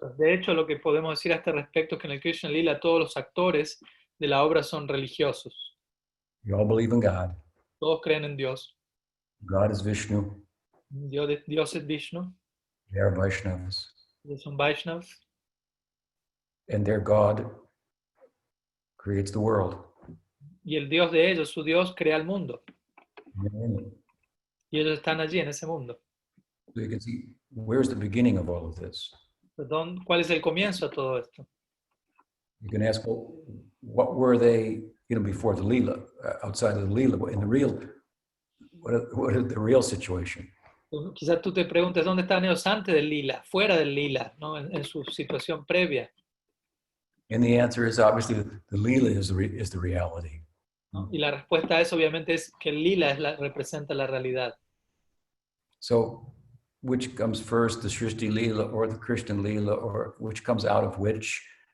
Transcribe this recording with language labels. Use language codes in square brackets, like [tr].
[es] De hecho, lo que podemos decir a este respecto es que en el Krishna Lila todos los actores de la obra son religiosos. [en] You all believe in God. [es] Todos creen en Dios. [en] God is Vishnu. [es] Dios es Vishnu. [en] They are Vaishnavas. [es] Ellos son Vaishnavas. [en] And their God creates the world. [es] Y el Dios de ellos, su Dios, crea el mundo. [en] Amen. [es] Y ellos están allí en ese mundo. [en] So you can see, where's the beginning of all of this? [es] Perdón, ¿cuál es el comienzo a todo esto? [en] You can ask, well, what were they, before the Leela, outside of the Leela, in the real, what is the real situation? [es] Quizás tú te preguntes dónde estaban ellos antes del lila, fuera del lila, ¿no? En su situación previa. [en] And the answer is obviously the lila is the reality. [es] ¿No? Y la respuesta a eso obviamente es que el lila representa la realidad. [en] So, which comes first, the Srishti Lila or the Krishna Lila, or which comes out of which?